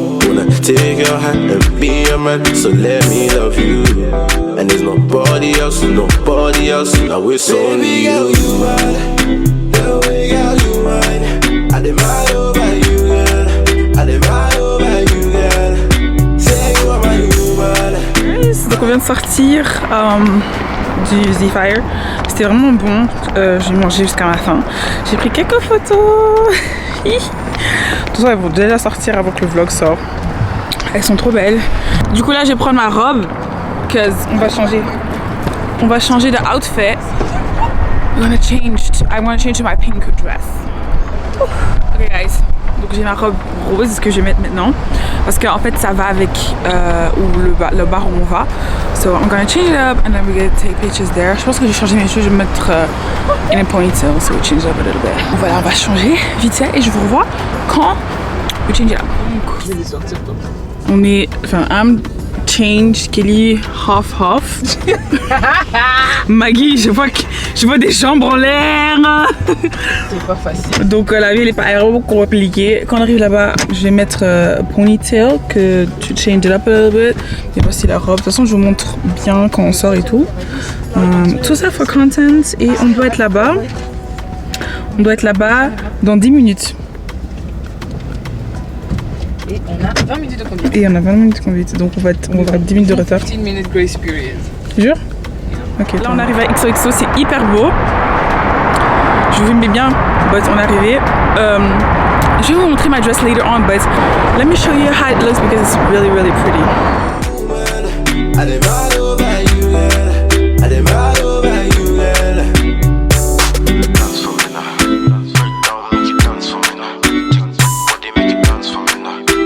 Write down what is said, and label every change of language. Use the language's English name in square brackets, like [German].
[English] Wanna take your hand and be your man, so let me love you. And there's nobody else, now it's only you. The way girl you mine, I demand over you, girl. I demand over you, girl. Say you are my woman. [French] Donc on vient de sortir du Z-Fire. C'était vraiment bon. J'ai mangé jusqu'à la fin. J'ai pris quelques photos. Tout ça, elles vont déjà sortir avant que le vlog sorte. Elles sont trop belles. Du coup là, je vais prendre ma robe. Cause on va changer. On va changer de outfit. [English] I want to change to my pink dress. Ok guys. [French] Donc j'ai ma robe rose que je vais mettre maintenant. Parce qu'en fait ça va avec le bar où on va. [English] So I'm gonna change it up and then we're gonna take pictures there. [French] Je pense que j'ai changé mes cheveux, je vais me mettre [English] in a ponytail. So we'll change it up a little bit. [French] Voilà, on va changer vite fait et je vous revois quand [English] we change it up. [French] On est, enfin, [English] I'm changed, Kelly half. [French] Maggie, je vois des jambes en l'air. C'est pas facile. Donc la vie elle est pas vraiment compliquée. Quand on arrive là-bas, je vais mettre ponytail, que tu [English] change it up a little bit. [French] Et voici la robe. De toute façon, je vous montre bien quand on sort et tout. Tout ça for content. Et on doit être là-bas. On doit être là-bas dans 10 minutes. Et on a 20 minutes de conduite. Et on a 20 minutes de conduite. Donc on va avoir 10 minutes de retard. [English] 15 minutes grace period. [French] Jure? Ok. Là on arrive à XOXO, c'est hyper beau. Je vous mets bien, but on est arrivé. Je vais vous montrer ma [English] dress later on, but let me show you how it looks because it's really, really pretty. I demand over you, girl. I demand over you, girl. Dance for me now. Break down, make you dance for me now. Body make you dance for me now.